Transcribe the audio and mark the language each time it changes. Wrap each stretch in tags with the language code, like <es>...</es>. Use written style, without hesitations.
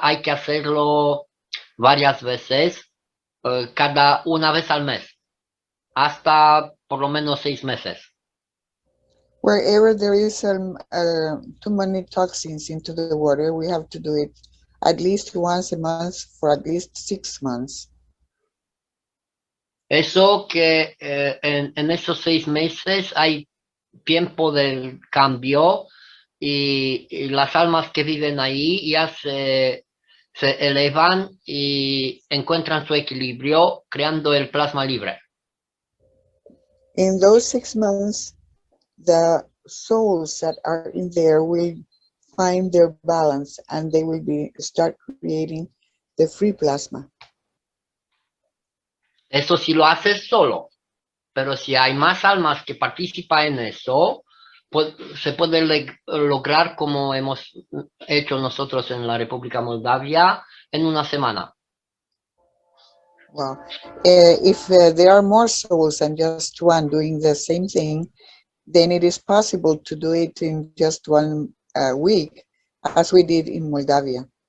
<es>Hay que hacerlo varias veces, cada una vez al mes, hasta por lo menos 6 meses.</es> <en>Wherever there is too many toxins into the water, we have to do it at least once a month for at least 6 months.</en> <es>Eso que en esos 6 meses hay tiempo del cambio y las almas que viven ahí ya se elevan y encuentran su equilibrio creando el plasma libre.</es> <en>In those 6 months, the souls that are in there will find their balance and they will start creating the free plasma.</en> <es>Eso si lo haces solo, pero si hay más almas que participan en eso, pues, se puede lograr como hemos hecho nosotros en la República Moldavia en una semana.</es> <en>Wow. If there are more souls than just one doing the same thing, then it is possible to do it in just 1 week, as we did in Moldavia.</en>